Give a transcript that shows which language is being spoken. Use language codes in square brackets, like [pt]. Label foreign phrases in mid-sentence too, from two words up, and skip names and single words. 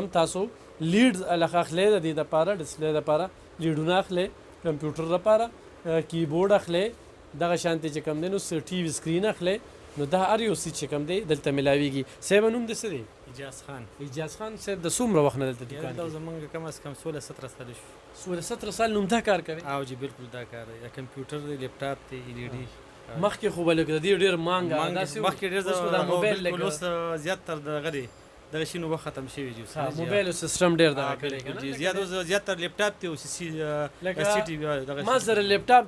[ps] تاسو لیډز الخ اخلی د دې دپاره، ډسپلی دپاره لیډونه اخلی، کمپیوټر دپاره کیبورډ اخلی، دغه شانتې چې کوم دی نو [en] TV screen [ps] اخلی. نو دا هر یو څیز چې کوم دی دلته میلاویږي. صاحب نوم دې څه دی؟ اجاز خان. اجاز خان صاحب د څومره وخت نه دلته دوکان دا زمونږ کم از کم 16-17 سال شو. 16-17 سال نوم دا کار کوي؟ او جی بالکل دا کار دی. کمپیوټر دی، لیپټاپ دی، LED. مخکې خو به لکه د دې ډېر مانګه مخکې ډېر بالکل اوس زیاتر دغه دی، دغه شي نو وخت ختم شوی دی. موبایل او سیسټم ډېر دغه کړی که نه، زیاتر لیپټاپ دی او ما سره لیپټاپ دی.